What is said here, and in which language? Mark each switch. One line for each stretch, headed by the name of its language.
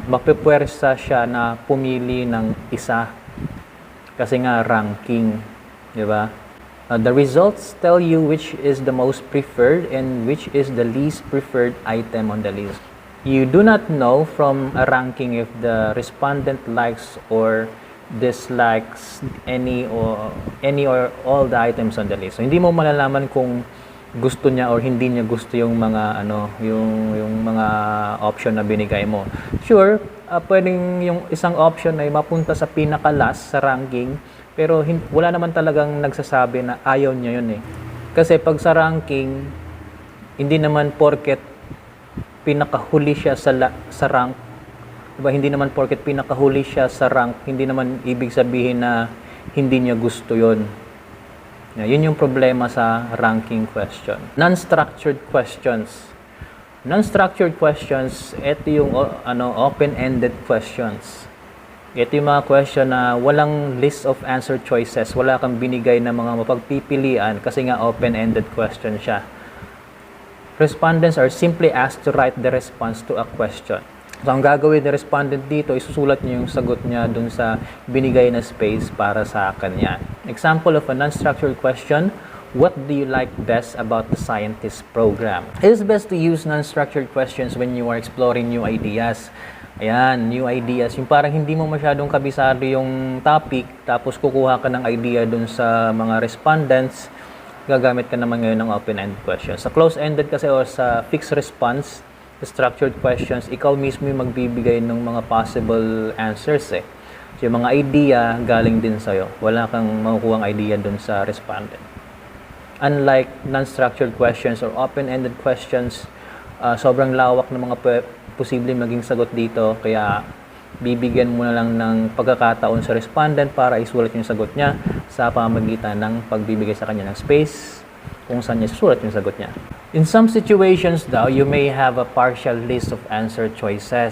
Filipino: Mapipwersa siya na pumili ng isa kasi nga ranking, 'di ba?
English: The results tell you which is the most preferred and which is the least preferred item on the list. You do not know from a ranking if the respondent likes or dislikes any or all the items on the list.
Filipino: So, hindi mo malalaman kung gusto niya or hindi niya gusto yung mga yung mga option na binigay mo. Sure, pwedeng yung isang option ay mapunta sa pinaka-last sa ranking, pero wala naman talagang nagsasabi na ayaw niya yun eh. Kasi pag sa ranking, hindi naman porket pinakahuli siya sa rank, diba? Hindi naman porket pinakahuli siya sa rank, hindi naman ibig sabihin na hindi niya gusto yun. Yun yung problema sa ranking question.
English: Non-structured questions. Non-structured questions,
Filipino: ito yung
English: open-ended questions.
Filipino: Ito yung mga question na walang
English: list of answer choices.
Filipino: Wala kang binigay na mga mapagpipilian kasi nga open-ended question siya.
English: Respondents are simply asked to write the response to a question.
Filipino: So, ang gagawin ng respondent dito, isusulat niya yung sagot niya dun sa binigay na space para sa kanya.
English: Example of a non-structured question, what do you like best about the scientist program? It is best to use non-structured questions when you are exploring new ideas.
Filipino: Ayan, new ideas. Yung parang hindi mo masyadong kabisado yung topic, tapos kukuha ka ng idea dun sa mga respondents, gagamit ka naman ngayon ng open-ended questions. Sa close-ended kasi o sa fixed response, structured questions, ikaw mismo yung magbibigay ng mga possible answers eh. So, yung mga idea galing din sa'yo. Wala kang makukuhang idea dun sa respondent.
English: Unlike non-structured questions or open-ended questions,
Filipino: sobrang lawak ng mga posibleng maging sagot dito. Kaya, bibigyan mo na lang ng pagkakataon sa respondent para isulat yung sagot niya sa pamamagitan ng pagbibigay sa kanya ng space kung saan niya susulat yung sagot niya.
English: In some situations daw, you may have a partial list of answer choices.